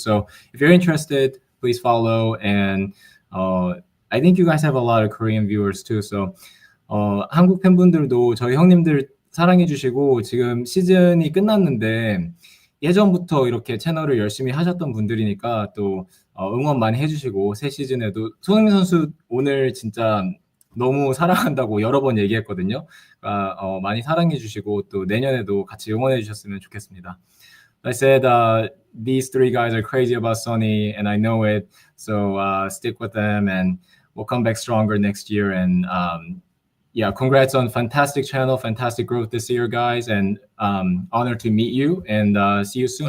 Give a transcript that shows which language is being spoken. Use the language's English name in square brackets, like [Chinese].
[English] So if you're interested, please follow. And I think you guys have a lot of Korean viewers too. [Korean] So 한국 팬분들도 저희 형님들 사랑해 주시고 지금 시즌이 끝났는데 예전부터 이렇게 채널을 열심히 하셨던 분들이니까 또 응원 많이 해주시고 새 시즌에도 손흥민 선수 오늘 진짜 너무 사랑한다고 여러 번 얘기했거든요. 많이 사랑해 주시고 또 내년에도 같이 응원해 주셨으면 좋겠습니다. [English] I said these three guys are crazy about Sonny and I know it. So stick with them and we'll come back stronger next year. And yeah, congrats on fantastic channel, fantastic growth this year, guys, and honored to meet you and see you soon.